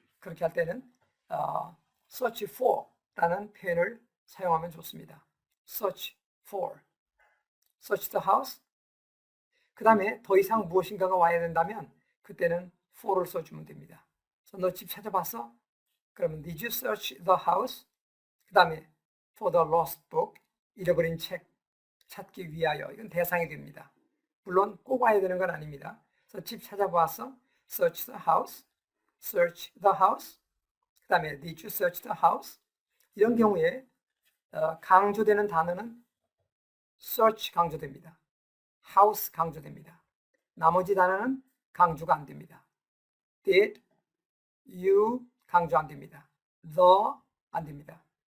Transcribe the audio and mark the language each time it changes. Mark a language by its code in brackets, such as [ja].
[ko] 그렇게 할 때는 search for라는 표현을 사용하면 좋습니다. [en] search for. search the house. [ko] 그 다음에 더 이상 무엇인가가 와야 된다면 그때는 for를 써주면 됩니다. 그래서 너 집 찾아봤어? 그러면 [en] did you search the house? [ko] 그 다음에 [en] for the lost book, [ko] 잃어버린 책 찾기 위하여. 이건 대상이 됩니다. 물론 꼭 와야 되는 건 아닙니다. 그래서 집 찾아봤어? [en] search the house, search the house. [ko] 그 다음에 [en] did you search the house? [ko] 이런 경우에 강조되는 단어는 search 강조됩니다. house 강조됩니다. 나머지 단어는 강조가 안 됩니다. did, you 강조 안 됩니다. the 안 됩니다.